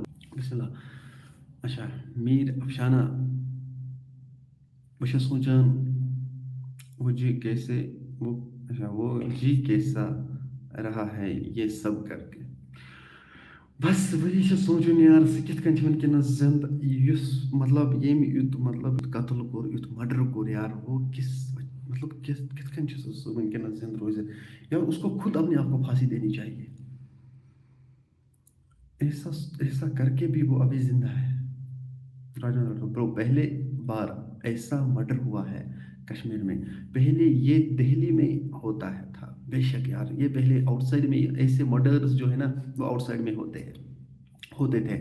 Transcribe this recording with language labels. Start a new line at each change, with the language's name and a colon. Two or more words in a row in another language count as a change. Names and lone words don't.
Arabic: بسم اللہ.
Urdu: اچھا میر افشانہ، بہت سوچان وہ جی کیسا رہا ہے یہ سب کر کے. بس وہی سوچن یار،
Kashmiri: کت کن ونکس زند، مطلب یم مطلب قتل کور، مرڈر کور یار، وہ کت کن ونکس زند روزت یار.
Urdu: اس کو خود اپنے آپ کو پھانسی دینی چاہیے. ایسا کر کے بھی وہ ابھی زندہ ہے. برو پہلے بار ایسا مرڈر ہوا ہے کشمیر میں. پہلے یہ دہلی میں ہوتا تھا، بے شک یار، یہ پہلے آؤٹ سائڈ میں ایسے مرڈرز جو ہے نا، وہ آؤٹ سائڈ میں ہوتے تھے.